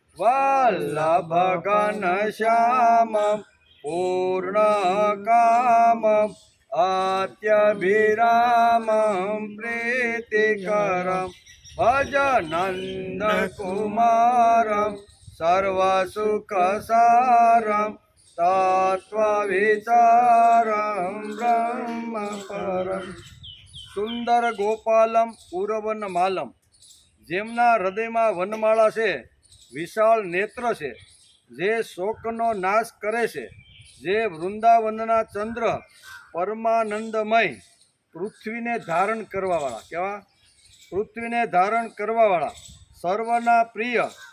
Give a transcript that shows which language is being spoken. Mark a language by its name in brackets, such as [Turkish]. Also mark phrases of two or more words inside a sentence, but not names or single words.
[Sanskrit] वल्लभघनश्यामं पूर्णकामम् अत्यभिरामं प्रीतिकरं भज नन्दकुमारं सर्वसुखसारं तत्त्वविचारं ब्रह्मपरं। सुंदर गोपालम उरवनमालम [Gujarati] જેમના હૃદયમાં વનમાળા છે, વિશાળ નેત્ર છે, જે શોકનો નાશ કરે છે, જે વૃંદાવનના ચંદ્ર પરમાનંદમય પૃથ્વીને ધારણ કરવાવાળા કેવા પૃથ્વીને ધારણ કરવાવાળા સર્વના પ્રિય